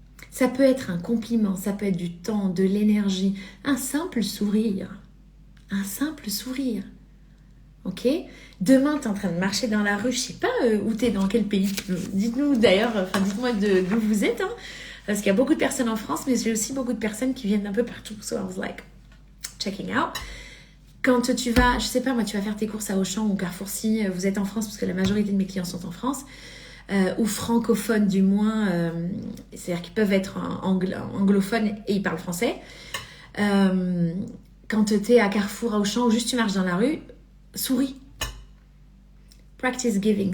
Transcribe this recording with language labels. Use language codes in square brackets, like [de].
[fr] Ça peut être un compliment, ça peut être du temps, de l'énergie, un simple sourire. Un simple sourire. Ok? Demain, tu es en train de marcher dans la rue, je sais pas où tu es, dans quel pays. Dites-nous d'ailleurs, dites-moi d'où vous êtes. Hein, parce qu'il y a beaucoup de personnes en France, mais j'ai aussi beaucoup de personnes qui viennent d'un peu partout. [en] So I was like, checking out. [fr] Quand tu vas, je sais pas moi, tu vas faire tes courses à Auchan ou Carrefour si vous êtes en France, parce que la majorité de mes clients sont en France, ou francophones du moins, c'est-à-dire qu'ils peuvent être anglophones et ils parlent français. Quand tu es à Carrefour, à Auchan, ou juste tu marches dans la rue, souris. [en] Practice giving.